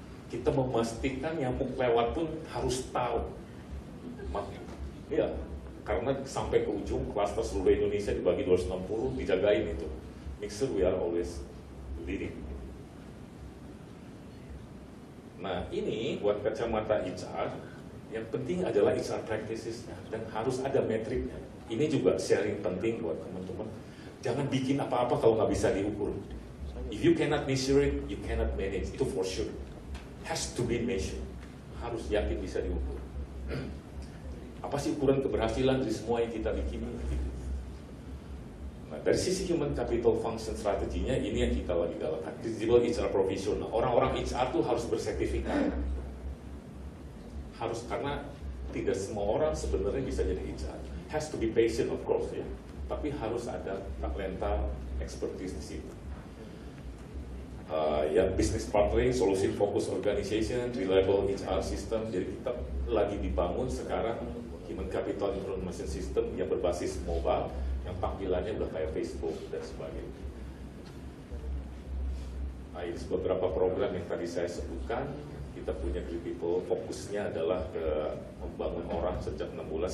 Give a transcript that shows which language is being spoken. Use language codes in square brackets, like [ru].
[id] Kita memastikan yang lewat pun harus tahu. Ya, karena sampai ke ujung klaster seluruh Indonesia dibagi 260, dijagain itu. [en] Make sure we are always leading. [id] Nah, ini buat kacamata HR, yang penting adalah HR practices-nya dan harus ada metriknya. Ini juga sharing penting buat teman-teman. Jangan bikin apa-apa kalau nggak bisa diukur. [en] If you cannot measure it, you cannot manage. Itu for sure. Has to be measured. [id] Harus yakin bisa diukur. Apa sih ukuran keberhasilan dari semua yang kita bikin? Nah, dari sisi human capital function strateginya, ini yang kita lagi galakkan. Visible HR professional. Orang-orang HR tuh harus bersertifikat. Harus, karena tidak semua orang sebenarnya bisa jadi HR. [en] Has to be patient of course [id] ya. Tapi harus ada talenta, expertise di situ. [en] Yang business partnering, solution focus organization, reliable HR system. [id] Jadi kita lagi dibangun sekarang human capital information system yang berbasis mobile, yang tampilannya udah kayak Facebook dan sebagainya. Nah, ini beberapa program yang tadi saya sebutkan. Kita punya Great People, fokusnya adalah ke membangun orang sejak 6 bulan.